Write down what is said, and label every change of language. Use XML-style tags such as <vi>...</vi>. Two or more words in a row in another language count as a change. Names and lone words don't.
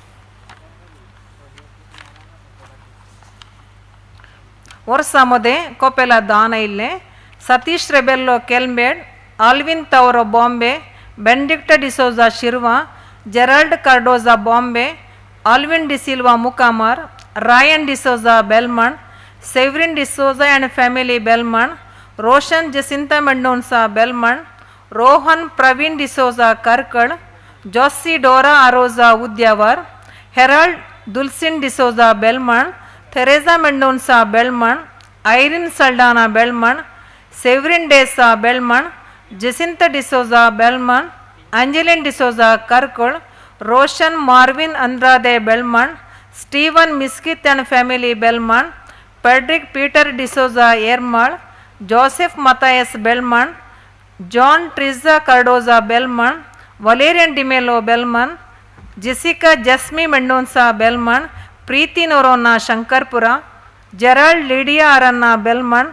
<kok>वर्सामध्ये कोपेला दान आयिल्ले सतीश रेबेल्लो केल्मेड, आल्विन तावरो बॉम्बे, बेंडिक्ट डिसोजा शिरवा, जेराल्ड कार्डोजा बॉम्बे, आल्विन डिसिल्वा मुकामार, रायन डिसोजा बेलमण,</kok> <en>Severin D'Souza and family Belmont, Roshan Jacinta Mendonça Belmont, Rohan Praveen D'Souza Karkad, Josie Dora Arosa Udyavar, Harold Dulcin D'Souza Belmont, Teresa Mendonça Belmont, Irene Saldana Belmont, Severin Desa Belmont, Jacinta D'Souza Belmont, Angeline D'Souza Karkad, Roshan Marvin Andrade Belmont, Stephen Miskit and family Belmont, Frederick Peter D'Souza Yermal, Joseph Matthias Belmont, John Trizza Cardoza Belmont, Valerian DiMelo Belmont, Jessica Jasmine Mendonça Belmont, Preeti Norona Shankarpura, Gerald Lydia Aranna Belmont,</en>